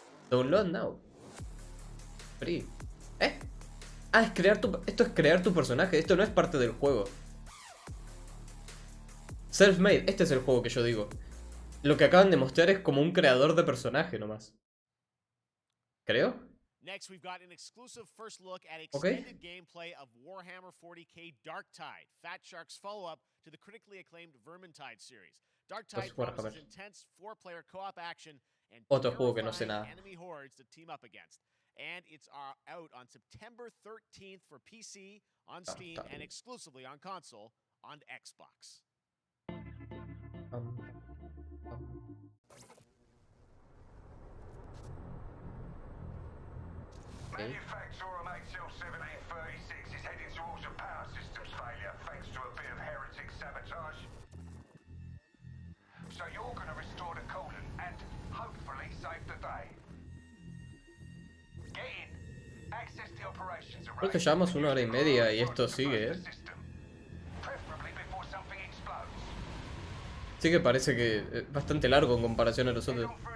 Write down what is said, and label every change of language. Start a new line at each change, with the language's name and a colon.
English: Download now. Free.
Spanish: ¿Eh? Ah, es crear tu... Esto es crear tu personaje. Esto no es parte del juego. Self-made. Este es el juego que yo digo. Lo que acaban de mostrar es como un creador de personaje nomás. Creo.
English: Next, we've got an exclusive first look at extended gameplay of Warhammer 40k Darktide, Fat Shark's follow-up to the critically acclaimed Vermintide series. Darktide promises intense 4-player co-op action and
Spanish: otro juego que no sé nada.
English: enemy hordes to team up against. And it's out on September 13th for PC, on Steam, and exclusively on console on Xbox. Manufacturer MHL 1736 is heading towards a power systems failure thanks to a bit of heretic sabotage. So you're going to restore the coolant and hopefully save the day. Get in. Access the operations array.
Spanish: Creo que llevamos 1 hora y media y esto sigue, ¿eh?
English: Preferably before something explodes.
Spanish: Sí que parece que es bastante largo en comparación a los otros.